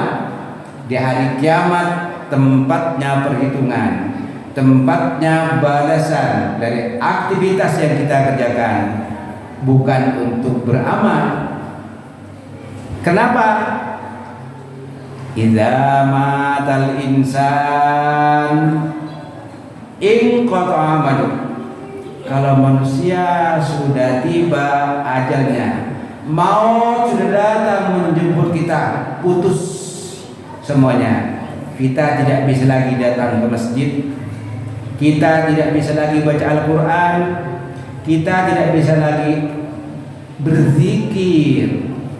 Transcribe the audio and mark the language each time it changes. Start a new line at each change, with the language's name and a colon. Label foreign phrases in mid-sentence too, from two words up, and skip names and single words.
Indonesian: Di hari kiamat tempatnya perhitungan, tempatnya balasan dari aktivitas yang kita kerjakan, bukan untuk beramal. Kenapa?
Arabic: إذا مات الإنسان انقطع عمله.
Indonesian: Kalau manusia sudah tiba ajalnya, maut sudah datang menjemput kita, putus semuanya. Kita tidak bisa lagi datang ke masjid, kita tidak bisa lagi baca Al-Quran, kita tidak bisa lagi berzikir.